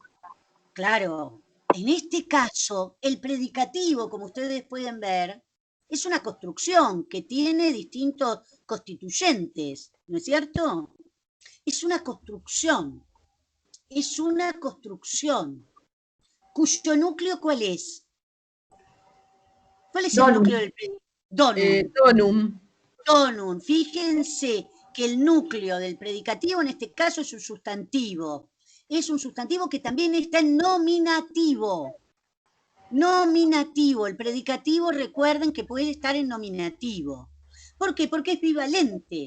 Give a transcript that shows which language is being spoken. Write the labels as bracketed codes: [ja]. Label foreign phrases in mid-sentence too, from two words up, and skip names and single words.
[es] Claro, en este caso, el predicativo, como ustedes pueden ver, es una construcción que tiene distintos constituyentes, ¿no es cierto? Es una construcción, cuyo núcleo, ¿cuál es? ¿Cuál es el núcleo del predicativo? Donum. Donum. Fíjense que el núcleo del predicativo en este caso es un sustantivo. Es un sustantivo que también está en nominativo. Nominativo. El predicativo, recuerden que puede estar en nominativo. ¿Por qué? Porque es bivalente.